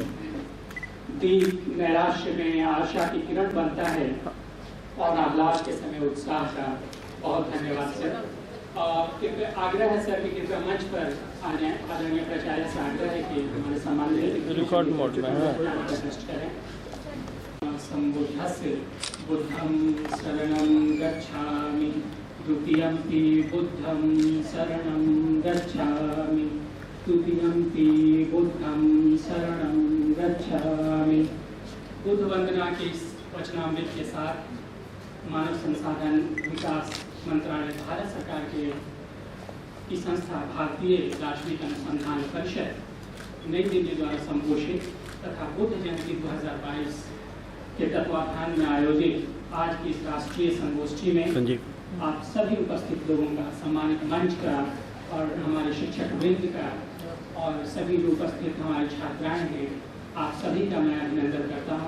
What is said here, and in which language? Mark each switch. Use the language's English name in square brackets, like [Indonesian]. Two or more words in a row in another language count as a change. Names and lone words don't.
[Hindi] दीप नैराश्य में आशा की किरण बनता है और आह्लाद के समय उत्साह का। बहुत धन्यवाद सर। आग्रह है सर कि कृपया मंच पर आ जाएं। आदरणीय प्राचार्य से आग्रह है कि हमारे सम्मानित [English] record mode में [Hindi] करें। [Pali] संबुद्धस्य बुद्धं शरणं गच्छामि, द्वितीयंपि बुद्धं शरणं गच्छामि, तृतीयंपि बुद्धं शरणं गच्छामि। [Hindi] बुद्ध वंदना के इस वचनामृत के साथ मानव संसाधन विकास मंत्रालय भारत सरकार की संस्था भारतीय दार्शनिक अनुसंधान परिषद नई दिल्ली द्वारा संपोषित तथा बुद्ध जयंती 2022 के तत्वावधान में आयोजित आज की इस राष्ट्रीय संगोष्ठी में आप सभी उपस्थित लोगों का, सम्मानित मंच का और हमारे शिक्षक वृंद का और सभी जो उपस्थित हमारे छात्राएं हैं, आप सभी का मैं अभिनंदन करता हूं।